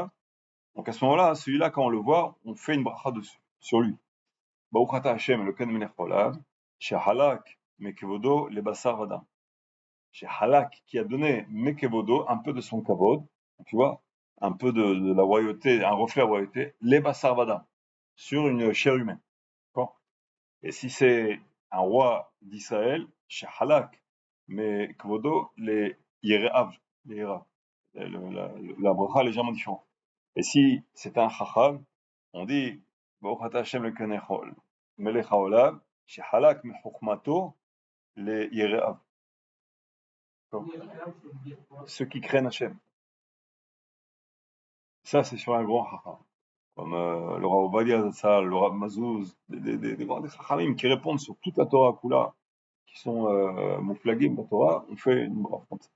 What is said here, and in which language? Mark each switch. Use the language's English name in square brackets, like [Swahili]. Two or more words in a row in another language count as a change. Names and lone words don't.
[French] Donc à ce moment-là, celui-là, quand on le voit, on fait une bracha dessus, sur lui. [Hebrew] ברוך אתה השם, אלוקינו מלך העולם, שחלק מכבודו לבשר ודם. Shehalak, [French] qui a donné mekevodo, un peu de son kavod, tu vois, un peu de la royauté, un reflet de la royauté, [Hebrew] לבשר ודם, [French] sur une chair humaine. D'accord. Et si c'est un roi d'Israël, [Hebrew] שחלק מכבודו [French] les yereav, les yerav. La bracha est légèrement différente. Et si c'est un chacham, on dit [Hebrew] ברוך אתה השם אלוקינו מלך העולם, שחלק מחכמתו les yereav. [French] Ceux qui craignent Hashem. Ça, c'est sur un grand chacham. Comme le Rav Ovadia Zatzal, le Rav Mazouz, des grands chachamim qui répondent sur toute la [Hebrew] תורה כולה, [French] qui sont mouflagim la Torah, on fait une bracha comme ça.